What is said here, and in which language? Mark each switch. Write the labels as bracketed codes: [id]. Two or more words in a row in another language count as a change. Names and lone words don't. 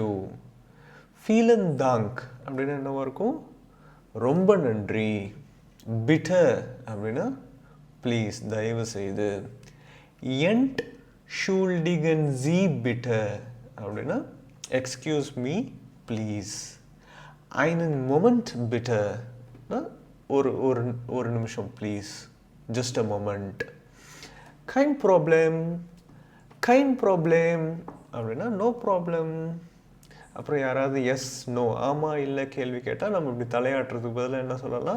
[de] vielen Dank [ta] அப்படின்னா என்னவா இருக்கும்? ரொம்ப நன்றி. பிட்டர் அப்படின்னா ப்ளீஸ், தயவு செய்து. [de] Entschuldigen Sie bitte [ta] அப்படின்னா [en] excuse me please. [de] einen Moment bitte, [ta] ஒரு நிமிஷம் ப்ளீஸ், [en] just a moment. [de] Kein Problem. Kein Problem அப்படின்னா [en] no problem. [ta] அப்புறம் யாராவது [en] yes no [ta] ஆமாம் இல்லை கேள்வி கேட்டால் நம்ம இப்படி தலையாட்டுறதுக்கு பதிலாக என்ன சொல்லலாம்?